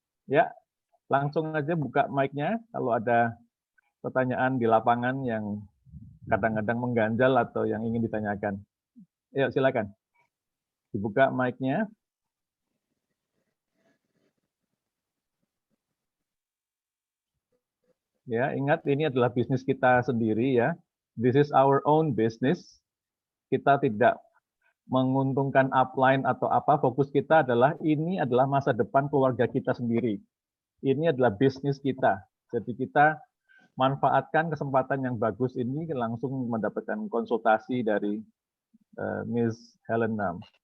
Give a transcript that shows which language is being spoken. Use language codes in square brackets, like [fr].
[id] Ya, langsung aja buka mic-nya kalau ada pertanyaan di lapangan yang kadang-kadang mengganjal atau yang ingin ditanyakan. Ya, silakan. Dibuka mic-nya. Ya, ingat ini adalah bisnis kita sendiri ya. [en] This is our own business. [id] Kita tidak menguntungkan upline atau apa, fokus kita adalah ini adalah masa depan keluarga kita sendiri. Ini adalah bisnis kita. Jadi kita manfaatkan kesempatan yang bagus ini langsung mendapatkan konsultasi dari Miss Helen Nam.